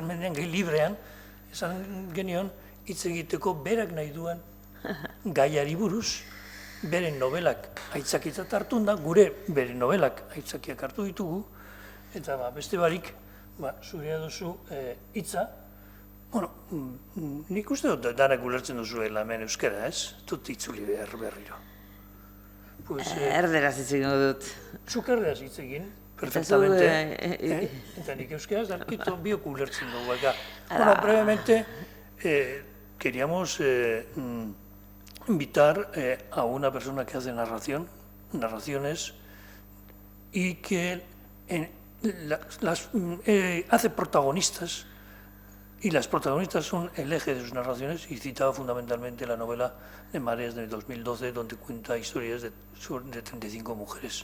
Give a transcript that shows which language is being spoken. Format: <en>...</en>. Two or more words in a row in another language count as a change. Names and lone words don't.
<eu>mendean gai librean, esan genion, hitz egiteko berak nahi duen gaiari buruz, beren novelak aitzakitzat hartu da, gure beren novelak aitzakiak hartu ditugu, eta beste barik, zurea duzu hitza, nik uste dut danak ulertzen duzuela hemen euskara, ez? Dut itzuli behar berriro. Erderaz hitz egin dut. Zuk erderaz hitz egin, perfectamente. Eta nik euskaraz, darkito biok ulertzen dugu.</eu> <es>Bueno, brevemente, queríamos invitar a una persona que hace narraciones, y que hace protagonistas, y las protagonistas son el eje de sus narraciones, y citaba fundamentalmente la novela de Mareas de 2012, donde cuenta historias de 35 mujeres.</es>